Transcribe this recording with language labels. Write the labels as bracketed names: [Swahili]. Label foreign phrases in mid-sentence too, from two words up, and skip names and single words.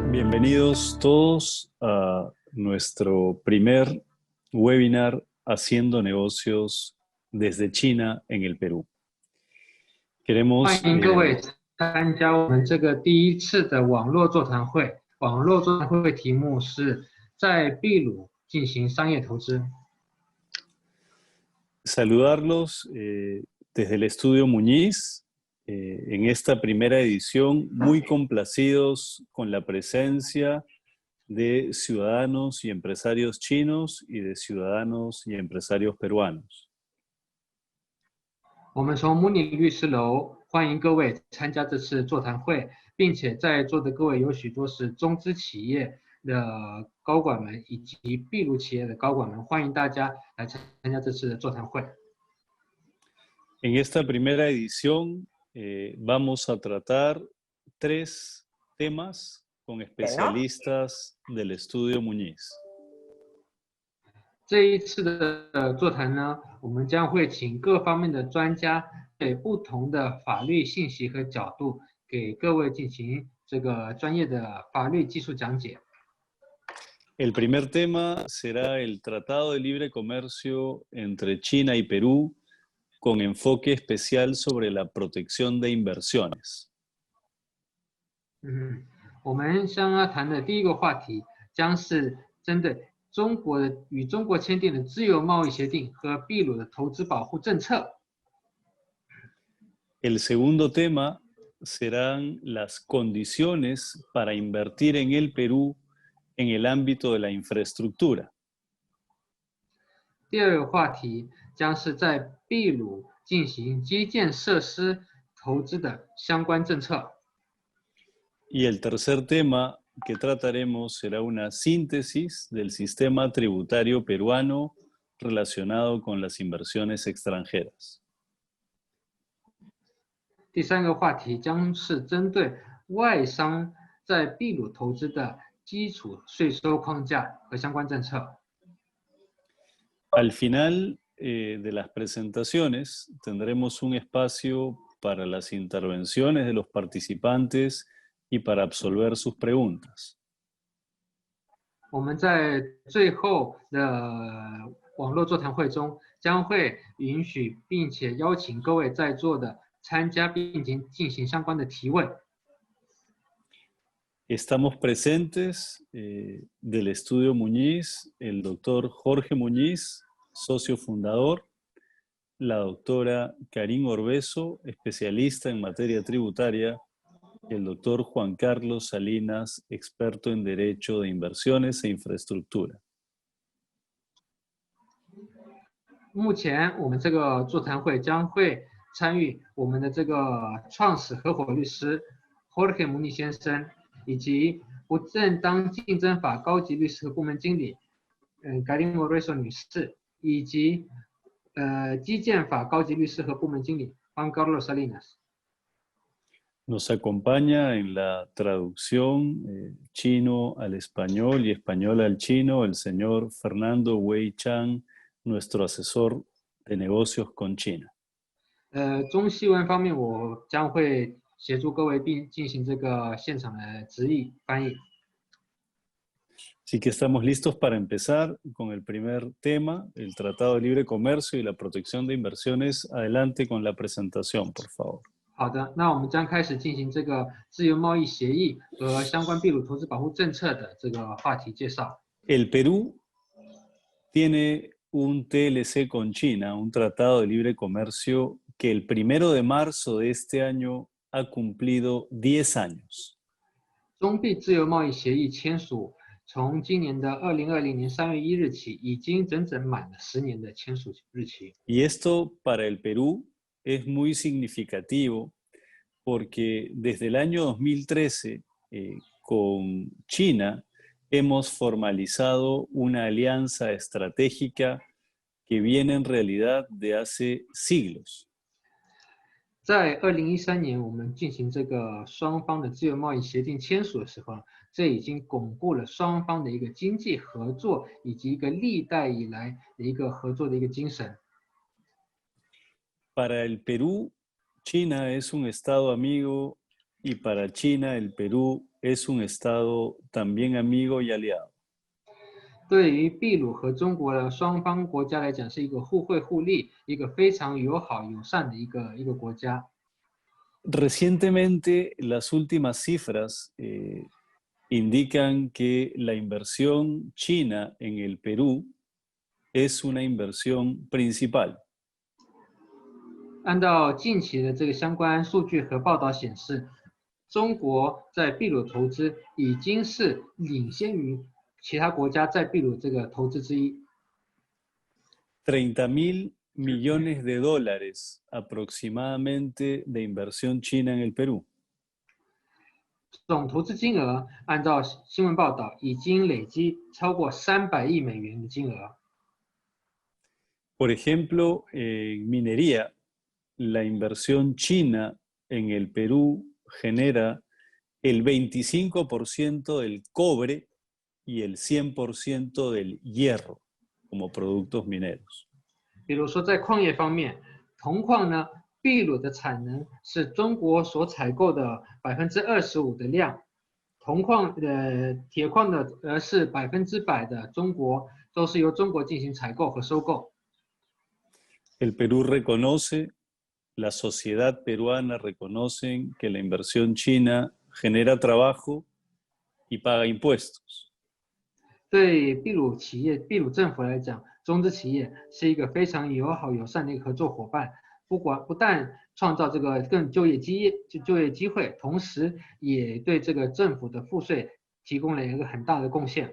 [Spanish] Bienvenidos todos a nuestro primer webinar Haciendo negocios desde China en el Perú. [Chinese] 欢迎各位参加我们这个第一次的网络座谈会。网络座谈会题目是在秘鲁进行商业投资。 [Spanish] Saludarlos desde el estudio Muñiz en esta primera edición, muy complacidos con la presencia de ciudadanos y empresarios chinos y de ciudadanos y empresarios peruanos. [Chinese] 我们从慕尼律师楼欢迎各位参加这次座谈会，并且在座的各位有许多是中资企业的高管们以及秘鲁企业的高管们，欢迎大家来参加这次的座谈会。 [Spanish] En esta primera edición vamos a tratar 3 temas con especialistas del estudio Muñiz. [Chinese] 这一次的座谈呢，我们将会请各方面的专家给不同的法律信息和角度，给各位进行这个专业的法律技术讲解。 [Spanish] El primer tema será el Tratado de Libre Comercio entre China y Perú, con enfoque especial sobre la protección de inversiones. [Chinese] 我们将要谈的第一个话题将是针对中国与中国签订的自由贸易协定和秘鲁的投资保护政策。 [Spanish] El segundo tema serán las condiciones para invertir en el Perú en el ámbito de la infraestructura. [Chinese] 第二个话题将是在秘鲁进行基建设施投资的相关政策。 [Spanish] Y el tercer tema que trataremos será una síntesis del sistema tributario peruano relacionado con las inversiones extranjeras. [Chinese] 第三个话题将是针对外商在秘鲁投资的基础税收框架和相关政策。 [Spanish] Al final de las presentaciones tendremos un espacio para las intervenciones de los participantes y para absolver sus preguntas. [Chinese] 我们在最后的网络座谈会中将会允许并且邀请各位在座的参加并进行相关的提问。 [Spanish] Estamos presentes del estudio Muñiz, el doctor Jorge Muñiz, socio fundador, la doctora Karin Orbeso, especialista en materia tributaria, y el doctor Juan Carlos Salinas, experto en Derecho de Inversiones e Infraestructura. [Chinese] 目前我们这个座谈会将会参与我们的这个创始合伙律师 Jorge Muñiz 先生，以及不正当竞争法高级律师和部门经理Karin Orbeso 女士，以及基建法高级律师和部门经理 Juan Carlos Salinas。 [Spanish] Nos acompaña en la traducción chino al español y español al chino el señor Fernando Wei Chang, nuestro asesor de negocios con China. [Chinese] 中西文方面，我将会协助各位并进行这个现场的直译翻译。 [Spanish] Así que estamos listos para empezar con el primer tema, el Tratado de Libre Comercio y la Protección de Inversiones. Adelante con la presentación, por favor. [Chinese] 好的，那我们将开始进行这个自由贸易协议和相关秘鲁投资保护政策的这个话题介绍。 [Spanish] El Perú tiene un TLC con China, un Tratado de Libre Comercio que el 1 de marzo de este año ha cumplido 10 años. [Chinese] 中秘自由贸易协议签署，从今年的2020年3月1日起，已经整整满了10年的签署日期。 [Spanish] Y esto para el Perú es muy significativo porque desde el año 2013 con China hemos formalizado una alianza estratégica que viene en realidad de hace siglos. [Chinese] 在2013年，我们进行这个双方的自由贸易协定签署的时候，这已经巩固了双方的一个经济合作以及一个历代以来的一个合作的一个精神。 [Spanish] Para el Perú, China es un estado amigo y para China el Perú es un estado también amigo y aliado. [Chinese] 对于秘鲁和中国的双方国家来讲，是一个互惠互利、一个非常友好友善的一个国家。 [Spanish] Recientemente, las últimas cifras indican que la inversión china en el Perú es una inversión principal. [Chinese] 按照近期的这个相关数据和报道显示，中国在秘鲁投资已经是领先于其他国家在秘鲁这个投资之一。 [Spanish] 30.000 millones de dólares aproximadamente de inversión china en el Perú. [Chinese] 总投资金额按照新闻报道已经累积超过300亿美元的金额。 [Spanish] Por ejemplo, en minería, la inversión china en el Perú genera el 25% del cobre y el 100% del hierro como productos mineros. [Chinese] 比如说在矿业方面，铜矿呢，秘鲁的产能是中国所采购的25%的量，铜矿铁矿的是100%的中国都是由中国进行采购和收购。 [Spanish] El Perú reconoce, la sociedad peruana reconocen que la inversión china genera trabajo y paga impuestos. [Chinese] 对秘鲁企业、秘鲁政府来讲，中资企业是一个非常友好友善的一个合作伙伴，不但创造这个更就业机会，同时也对这个政府的赋税提供了一个很大的贡献。